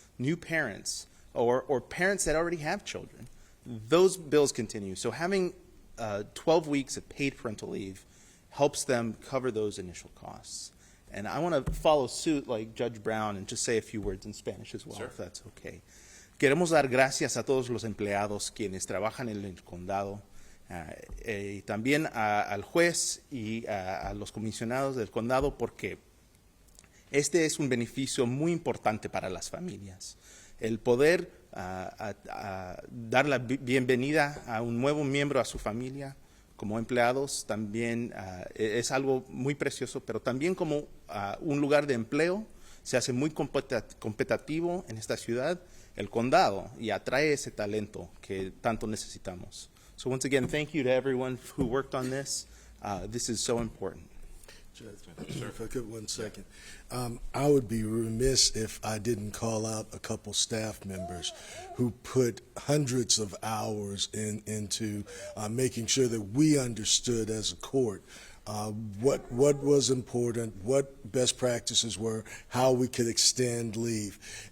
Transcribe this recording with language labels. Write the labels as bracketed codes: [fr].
[en] New parents or parents that already have children. Those bills continue. So having 12 weeks of paid parental leave helps them cover those initial costs. And I want to follow suit like Judge Brown and just say a few words in Spanish as well, Sure. if that's okay. [es] Queremos dar gracias a todos los empleados quienes trabajan en el condado, y también al juez y a los comisionados del condado, porque este es un beneficio muy importante para las familias. El poder dar la bienvenida a un nuevo miembro a su familia como empleados también es algo muy precioso, pero también como un lugar de empleo se hace muy competitivo en esta ciudad, el condado, y atrae ese talento que tanto necesitamos. [en] So once again, thank you to everyone who worked on this. This is so important. Judge, if I could 1 second. I would be remiss if I didn't call out a couple staff members who put hundreds of hours into making sure that we understood as a court what was important, what best practices were, how we could extend leave.